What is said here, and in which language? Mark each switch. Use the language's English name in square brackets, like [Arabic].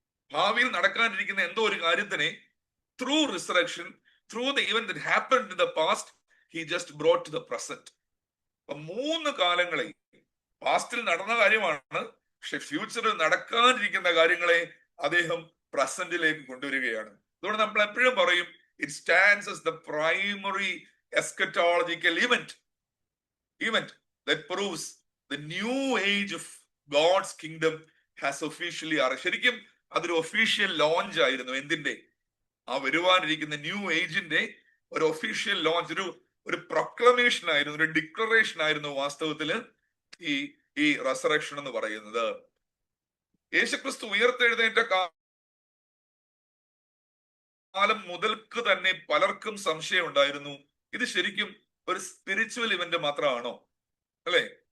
[Malayalam] ഭാവിയിൽ നടക്കാനിരിക്കുന്ന എന്തോ ഒരു കാര്യത്തിനെ [English] Through resurrection, through the event that happened in the past, he just brought to the present. [Malayalam] അപ്പൊ 3 കാലങ്ങളെ പാസ്റ്റിൽ നടന്ന കാര്യമാണ്, പക്ഷെ ഫ്യൂച്ചറിൽ നടക്കാനിരിക്കുന്ന കാര്യങ്ങളെ അദ്ദേഹം പ്രസന്റിലേക്ക് കൊണ്ടുവരികയാണ്. അതുകൊണ്ട് നമ്മൾ എപ്പോഴും പറയും [English] It stands as the primary eschatological event that proves the new age of God's kingdom has officially arrived. [Malayalam] ശരിക്കും അതൊരു ഒഫീഷ്യൽ ലോഞ്ച് ആയിരുന്നു. എന്തിന്റെ? ആ വരുവാനിരിക്കുന്ന ന്യൂ ഏജിന്റെ ഒരു ഒഫീഷ്യൽ ലോഞ്ച്, ഒരു പ്രൊക്ലമേഷൻ ആയിരുന്നു, ഒരു ഡിക്ലറേഷൻ ആയിരുന്നു വാസ്തവത്തില് ഈ റെസറക്ഷൻ എന്ന് പറയുന്നത്. യേശുക്രിസ്തു ഉയർത്തെഴുന്നേറ്റ കാലം മുതൽക്ക് തന്നെ പലർക്കും സംശയം ഉണ്ടായിരുന്നു, ഇത് ശരിക്കും ഒരു സ്പിരിച്വൽ ഇവന്റ് മാത്രമാണോ? അല്ലെ?